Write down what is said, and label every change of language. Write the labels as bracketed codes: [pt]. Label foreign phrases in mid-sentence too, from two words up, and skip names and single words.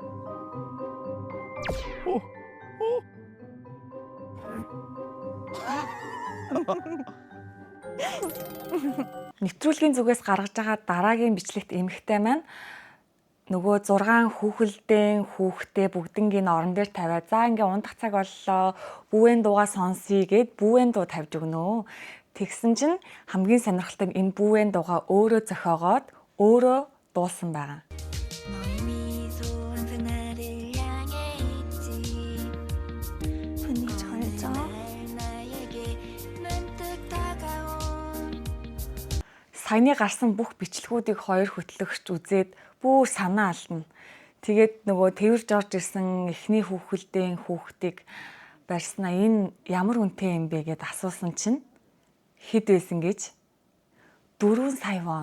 [mn] Нэвтрүүлгийн зүгээс гаргаж байгаа дараагийн бичлэгт эмэгтэй маань нөгөө 6 хүүхэлдэн хүүхдээ бүгднийг орон дээр тавиад за ингээ ундах цаг боллоо. Бүүвэн дуугаа сонсъё гэд бүүвэн дуу тавьж өгнө. Тэгсэн чинь хамгийн сонирхолтой нь энэ бүүвэн дуугаа өөрөө зохиогоод өөрөө дуулсан байгаа. [ko] 분이 잘 자. [mn] Саяны гарсан бүх бичлэгүүдийг хоёр хөтлөгч үзээд бүр санаа алдна. Тэгээд нөгөө тэрж орж ирсэн эхний хүүхэлдэн хүүхдийг барьснаа энэ ямар үнэтэй юм бэ гэд асуусан чинь хэд байсан гэж 4 сая вон.